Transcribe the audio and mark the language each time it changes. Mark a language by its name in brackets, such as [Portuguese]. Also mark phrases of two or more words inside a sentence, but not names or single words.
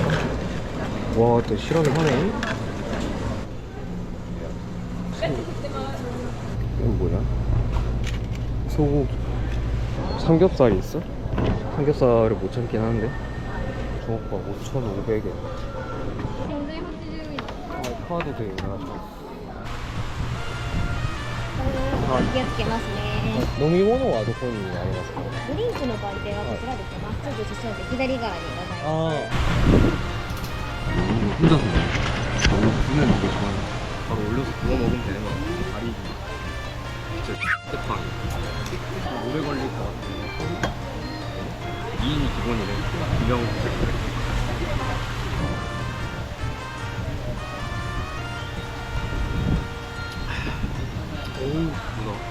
[Korean] 와, 또 실험을 하네. 이건 뭐야? 소고기. 삼겹살이 있어? 삼겹살을 못 참긴 하는데. 저거가 5,500엔. 카드 돼 있나? [Japanese] 気をつけますね。飲み物はどこにありますか？ドリンクの売店はこちらですね。まっすぐ進んで左側にございます。 [Korean] 혼자서 너무 구워 먹기 좋아해. 바로 올려서 구워 먹으면 되는 거 같아. 다리 진짜 대빵. 오래 걸릴 것 같아. 2인이 기본이래. 2명. 오우, 문어.